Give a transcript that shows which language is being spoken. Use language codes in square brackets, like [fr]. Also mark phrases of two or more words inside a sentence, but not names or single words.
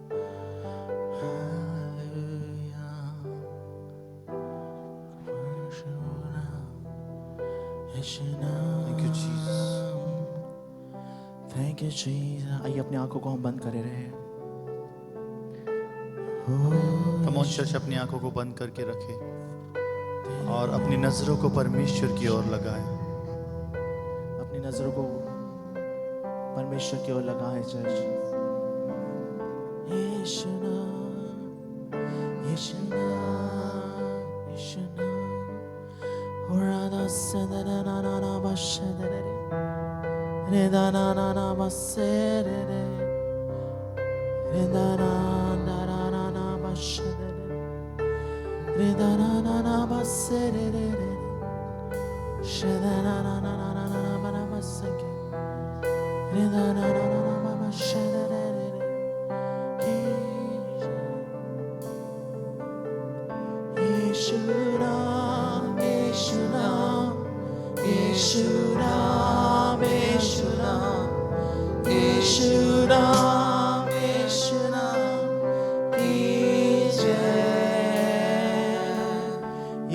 [en] hallelujah, thank you Jesus, thank you Jesus। [hi] आइए अपनी आंखों को हम बंद करे रहे। तमाम चर्च अपनी आंखों को बंद करके रखे और अपनी नजरों को परमेश्वर की ओर लगाए। अपनी नजरों को परमेश्वर की ओर लगाए चर्च। यीशु नाम, यीशु नाम, यीशु नाम। ओरादा सदना ना ना ना बशदरे, रेदा ना ना ना बसेरे, रेदा ना ना ना ना बशदरे, रेदा ना ना ना बसेरे, शेदा ना ना ना ना ना ना बसके। यीशु नाम, यीशु नाम, यीशु नाम, यीशु नाम, यीशु नाम, यीशु नाम की जय।